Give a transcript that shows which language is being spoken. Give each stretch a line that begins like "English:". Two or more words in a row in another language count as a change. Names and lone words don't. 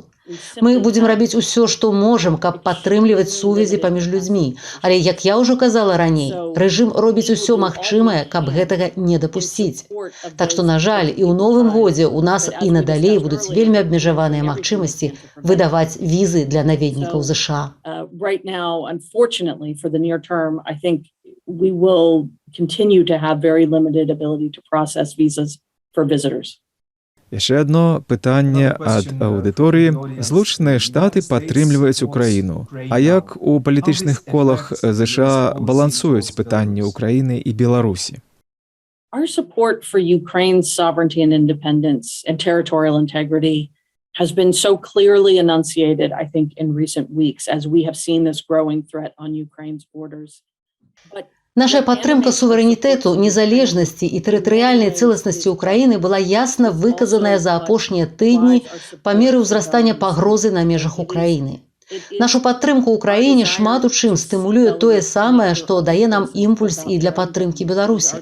Belarusian: Мы будзем рабіць усё, што можам, каб падтрымліваць сувязі паміж людзьмі. Але, як я ўжо казала раней, рэжым робіць усё магчымае, каб гэтага не дапусціць. Так што, на жаль, і ў новым годзе ў нас і надалей будуць вельмі абмежаваныя магчымасці выдаваць візы для наведнікаў ЗША.
English: Right now, unfortunately, for the near term, I think we will continue to have very limited ability to process visas for visitors.
Belarusian: Яшчэ одно пытанне ад аўдыторыі. Злучаныя Штаты падтрымліваюць Украіну. А як у палітычных колах ЗША балансуюць пытанні Украіны і Беларусі?
English: Our support for Ukraine's sovereignty and independence and territorial integrity has been so clearly enunciated, I think, in recent weeks as we have seen this growing threat on Ukraine's borders.
Belarusian: Наша падтрымка суверэнітэту, незалежнасці і тэрытарыяльнай цэласнасці ўкраіны была ясна выказаная за апошнія тыдні па меры ўзрастання пагрозы на межах Украіны. Нашу падтрымку ўкраіне шмат у чым стымулюе тое самае, што дае нам імпульс і для падтрымкі Беларусі.